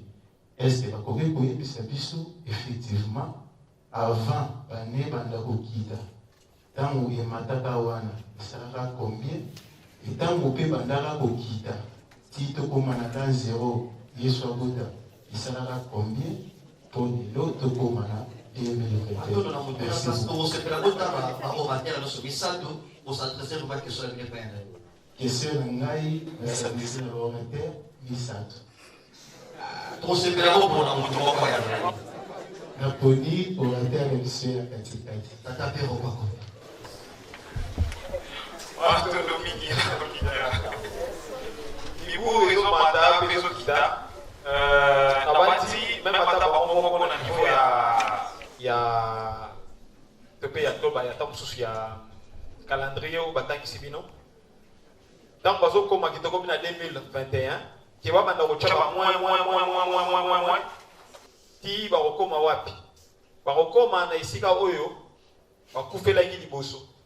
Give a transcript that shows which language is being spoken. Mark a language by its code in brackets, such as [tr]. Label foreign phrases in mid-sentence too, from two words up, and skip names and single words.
[fr] Est-ce que [ln] bakoki koyebisa biso effectivement avant bane banda kokita ntango emataka wana esalaka combien etango mpe bandaka kokita ti tokóma na tan 0 Yesu abota esalaka combien mpo lelo tokóma na 2021. Question na ngai nasadisi na baorateur misato naponi orateur ya biso ya katikati tatapero kwako Watu mingi na Libu ezomata mpe ezokita abati même ata bango moko na niveau ya tope ya toba ya ntango mosusu ya calendrier oyo batangisi bino ntango bazokóma kitoko na 2021 ke babanda kotya bamwa ti bakokóma wapi bakokóma na esika oyo bakufelaki liboso.